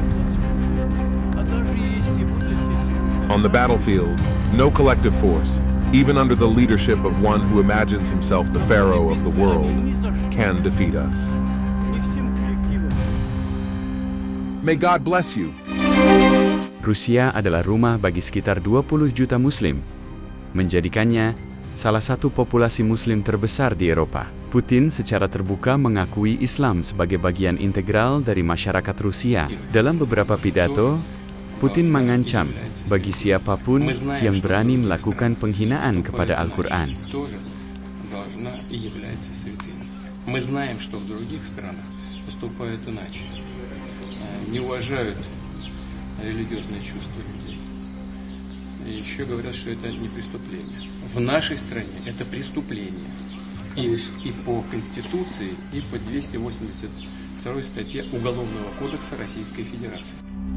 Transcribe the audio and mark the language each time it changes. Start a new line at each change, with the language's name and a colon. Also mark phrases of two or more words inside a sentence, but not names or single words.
English: On the battlefield, no collective force, even under the leadership of one who imagines himself the Pharaoh of the world, can defeat us. May God bless you.
Indonesian: Rusia adalah rumah bagi sekitar 20 juta Muslim, menjadikannya salah satu populasi Muslim terbesar di Eropa. Putin secara terbuka mengakui Islam sebagai bagian integral dari masyarakat Rusia. Dalam beberapa pidato, Putin mengancam bagi siapapun yang berani melakukan penghinaan kepada Al-Quran.
Russian: Религиозные чувства людей. И еще говорят, что это не преступление. В нашей стране это преступление. И по Конституции, и по 282 статье Уголовного кодекса Российской Федерации.